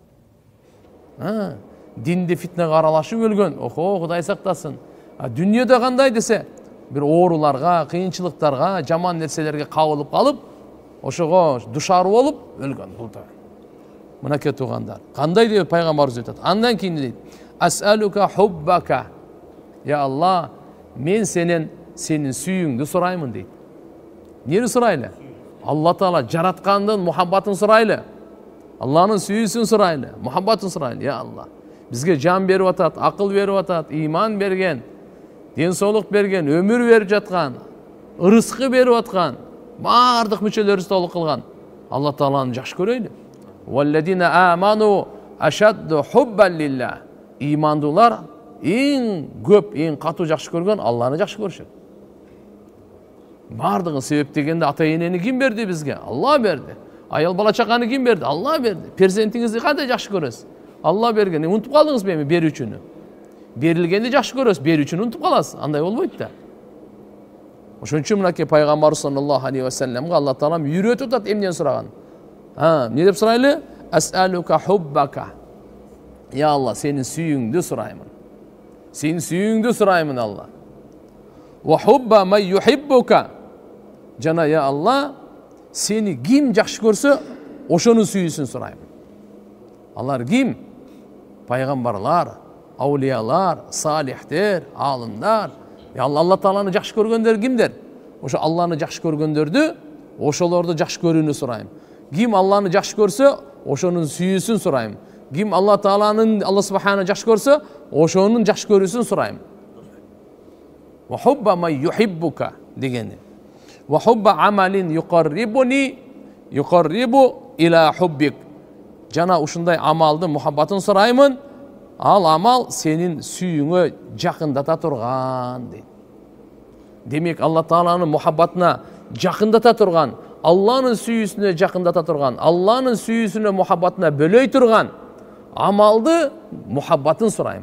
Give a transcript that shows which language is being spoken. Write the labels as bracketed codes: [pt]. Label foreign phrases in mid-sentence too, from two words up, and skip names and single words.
[ky] Динде фитнага аралашып өлгөн, охо, Кудай сактасын. Дүйнөдө кандай десе, бир ооруларга, кыйынчылыктарга, жаман нерселерге кабылып калып, ошого душар болуп өлгөн. Бул да. Мынакей туугандар. Кандай деп пайгамбарыбыз айтат? Андан кийин дейт: [ar] "أسألك حبك يا الله, [ky] мен сенин сүйүүңдү сураймын дейт. Нени сурайлы? Алла Таала жараткандын мухаббатын сурайлы. Алланын сүйүүсүн сурайлы, мухаббатын сурайлы. [ar] يا الله, [ky] бизге жан берип атат, акыл берип атат, иман берген, денсаулык берген, өмүр берип жаткан, ырыскы берип аткан, бардык мүчөлөрүбүздү толук кылган Алла Тааланы жакшы көрөйлү. [ar] والذين آمنوا أشد حبا لله. [ky] Имандуулар эң көп, эң катуу жакшы көргөн Алланы жакшы көрүшөт. Бардыгын себеп дегенде ата энени ким берди бизге? Алла берди. Аял бала чаканы ким берди? Алла берди. Перзентиңизди кандай жакшы көрөсүз? Алла берген. Унутуп калдыңыз беми берүүчүнү? Берилгенди жакшы көрөсүз, берүүчүнү унутуп каласыз. Андай болбойт да. Ошон үчүн мынакей пайгамбар [ar] صلى الله عليه وسلم [ky] Алла Таала үйрөтүп атат эмнени сураган. Не деп сурайлы? [ar] أسألك حبك. يا الله, [ky] сенин сүйүүңдү сураймын. Сенин сүйүүңдү сураймын Алла. [ar] وحب من يحبك. [ky] Жана [ar] يا الله, [ky] сени ким жакшы көрсө, ошонун сүйүүсүн сураймын. Алар ким? Пайгамбарлар, аулиялар, салихтер, алымдар. [ar] يا الله [ky] Taala'nı жакшы көргөндөр кимдер? Ошо Алланы жакшы көргөндөрдү, ошолорду жакшы көрүүнү сурайм. Ким Алланы жакшы көрсө, ошонун сүйүүсүн сурайм. Ким Алла Тааланын, Алла Субхана жакшы көрсө, ошонун жакшы көрүүсүн сурайм. [ar] وحب من يحبك дегени. وحب عمل يقرب إلى حبك. [ky] Жана ушундай амалдын мухаббатын сураймын. Ал амал сенин сүйүүңө жакындата турган дейт. Демек Алла Тааланын мухаббатына жакындата турган, Алланын сүйүүсүнө жакындата турган, Алланын сүйүүсүнө мухаббатына бөлөй турган амалды мухаббатын сурайм.